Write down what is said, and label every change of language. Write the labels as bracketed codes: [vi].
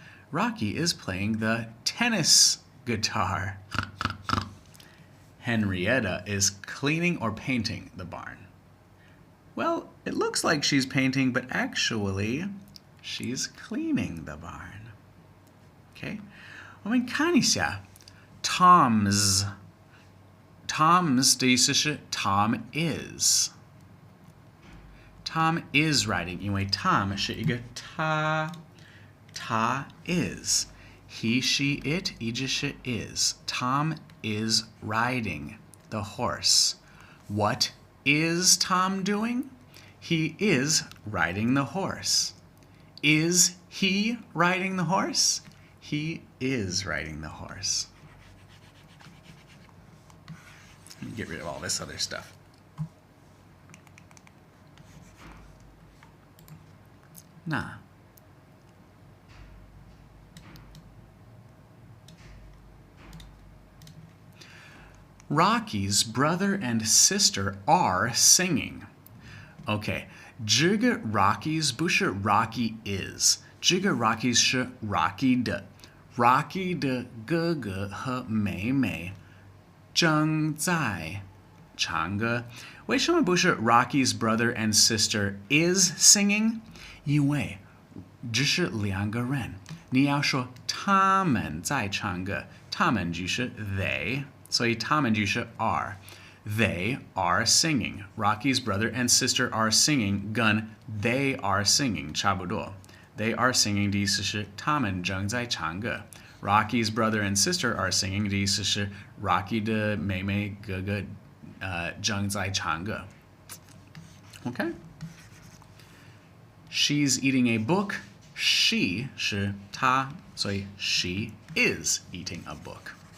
[en] Rocky is playing the tennis guitar. Henrietta is cleaning or painting the barn. Well, it looks like she's painting, but actually, she's cleaning the barn. Okay? [zh] 我们看一下 Tom's 的意思是 [en] Tom is. Tom is riding, [zh] 因为 [en] Tom [zh] 是一个他 [en] is. He, she, it [zh] 一直是 [en] is. Tom is riding the horse. What is Tom doing? He is riding the horse. Is he riding the horse? He is riding the horse. Let me get rid of all this other stuff. Nah. Rocky's brother and sister are singing. [zh] Okay, 这个 Rocky's 不是 [en] Rocky is， [zh] 这个 Rocky's 是 Rocky 的 Rocky 的哥哥和妹妹正在唱歌。为什么不是 [en] Rocky's brother and sister is singing？ [zh] 因为只是两个人，你要说他们在唱歌，他们就是 they。所以他们就是 [en] are. They are singing. Rocky's brother and sister are singing [zh] 跟 [en] they are singing [zh] 差不多。 [en] They are singing [zh] 的意思是他们正在唱歌。 [en] Rocky's brother and sister are singing [zh] 的意思是 Rocky 的妹妹哥哥正在唱歌。 Okay? [en] She's eating a book. She [zh] 是她，所以 [en] she is eating a book.